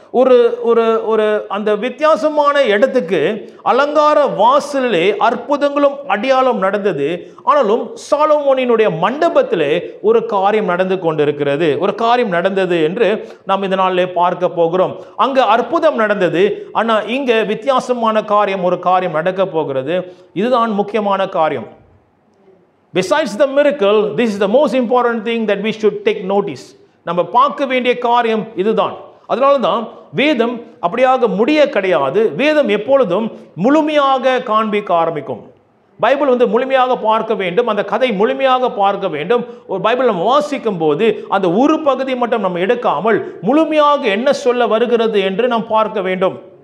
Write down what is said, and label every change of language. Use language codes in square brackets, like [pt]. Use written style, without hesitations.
[ta] ஒரு அந்த வித்தியாசமான இடத்துக்கு அலங்கார வாசலிலே அற்புதங்களும் அடையாளம் நடந்தது. ஆனாலும் சாலமோனினுடைய மண்டபத்திலே ஒரு காரியம் நடந்து கொண்டிருக்கிறது, ஒரு காரியம் நடந்தது என்று நாம் இந்த நாளிலே பார்க்க போகிறோம். அங்க அற்புதம் நடந்தது, ஆனால் இங்க வித்தியாசமான காரியம், ஒரு காரியம் நடக்க போகிறது. இதுதான் முக்கியமான காரியம். [en] Besides the miracle, this is the most important thing that we should take notice. [ta] நம்ம பார்க்க வேண்டிய காரியம் இதுதான். அதனால தான் வேதம் அப்படியாக முடிய கிடையாது. வேதம் எப்பொழுதும் முழுமையாக காண்பிக்க ஆரம்பிக்கும். பைபிள் முழுமையாக பார்க்க வேண்டும், அந்த கதை முழுமையாக பார்க்க வேண்டும். ஒரு பைபிள் நம்ம வாசிக்கும் போது அந்த ஒரு பகுதி மட்டும் நம்ம எடுக்காமல் முழுமையாக என்ன சொல்ல வருகிறது என்று நாம் பார்க்க வேண்டும்.